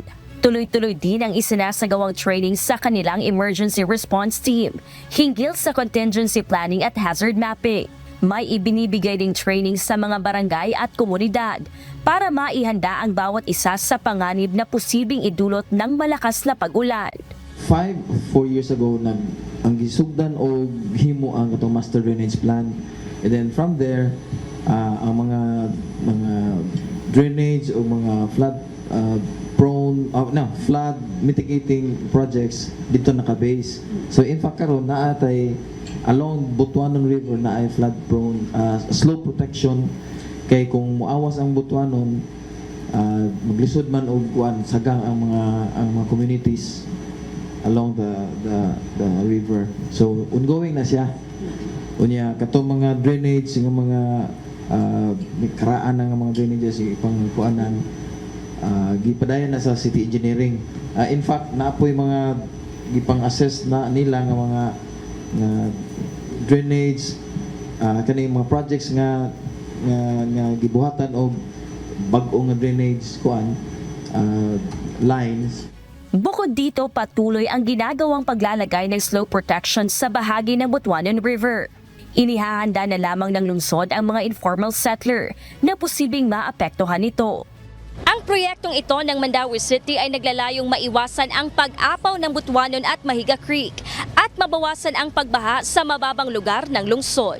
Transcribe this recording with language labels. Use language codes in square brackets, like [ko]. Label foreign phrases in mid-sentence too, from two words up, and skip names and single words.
[tl] Tuloy-tuloy din ang isinasagawang training sa kanilang [en] emergency response team [tl] hinggil sa [en] contingency planning [tl] at [en] hazard mapping. [tl] May ibinibigay ding training sa mga barangay at komunidad para maihanda ang bawat isa sa panganib na posibleng idulot ng malakas na pag-ulan. [en] 4 years ago, [ceb] ang gisugdan o himo ang katong [en] master drainage plan. And then from there, [ceb] ang mga drainage o mga [en] flood mitigating projects [ceb] dito naka-base. [en] So in fact [ceb] karon naatay along Butuanon River na ay [en] flood prone slope protection [ceb] kay kung muawas ang Butuanon maglisod man og kuan sagang ang mga [en] communities along the river. [ceb] So ongoing na siya. Unya katong mga drainage ng mga karaan ng mga drainages ipang kuanan gipadayon na sa [en] city engineering. In fact [ceb] naapoy mga gipang-assess na nila nga mga drainage kani mga projects nga gibuhatan og bag-o nga [en] drainage lines. [tl] Bukod dito, patuloy ang ginagawang paglalagay ng [en] slope protection [tl] sa bahagi ng Butuanon River. Inihahanda na lamang ng lungsod ang mga [en] informal settler [tl] na posibleng maapektuhan nito. Ang proyektong ito ng Mandaue City ay naglalayong maiwasan ang pag-apaw ng Butuanon at Mahiga Creek at mabawasan ang pagbaha sa mababang lugar ng lungsod.